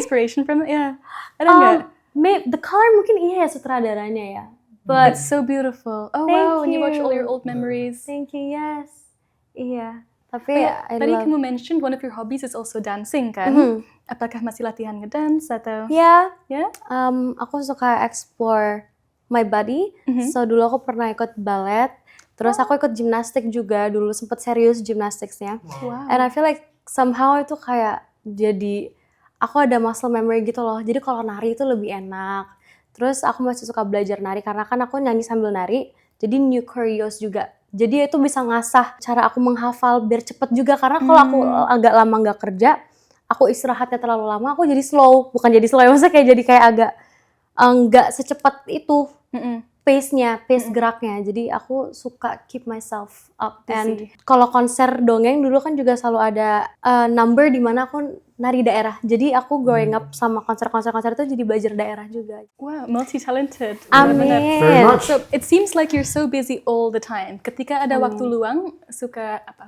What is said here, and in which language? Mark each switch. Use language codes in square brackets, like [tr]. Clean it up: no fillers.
[en] take inspiration from it? [id] Yeah. Ada nggak? [en] The color [id] mungkin iya ya sutradaranya ya. [en] But It's so beautiful. Oh Thank wow, when you watch you. all your old memories. thank you, yes. [id] Iya. Tapi [en] I [id] Tadi [en] love. [id] kamu [en] mentioned one of your hobbies is also dancing [id] kan? Apakah masih latihan ngedance atau? Ya, Ya? aku suka [en] explore my body. So [id] dulu aku pernah ikut ballet. Terus aku ikut gimnastik juga dulu, sempet serius gymnasticsnya. [en] Wow. And I feel like somehow [id] itu kayak jadi aku ada [en] muscle memory [id] gitu loh. Jadi kalau nari itu lebih enak. Terus aku masih suka belajar nari karena kan aku nyanyi sambil nari. Jadi [en] new choreos [id] juga. Jadi itu bisa ngasah cara aku menghafal biar cepet juga. Karena kalau aku agak lama nggak kerja, aku istirahatnya terlalu lama, aku jadi slow. Bukan jadi slow, maksudnya kayak jadi kayak agak nggak secepat itu pace geraknya. Jadi aku suka [en] keep myself up. [id] And kalau konser dongeng dulu kan juga selalu ada number di mana aku nari daerah. Jadi aku [en] growing up [id] sama konser-konser itu jadi belajar daerah juga. [en] Wow, multi-talented. [id] Amin. [en] Very much. So it seems like you're so busy all the time. [id] Ketika ada waktu luang, suka apa?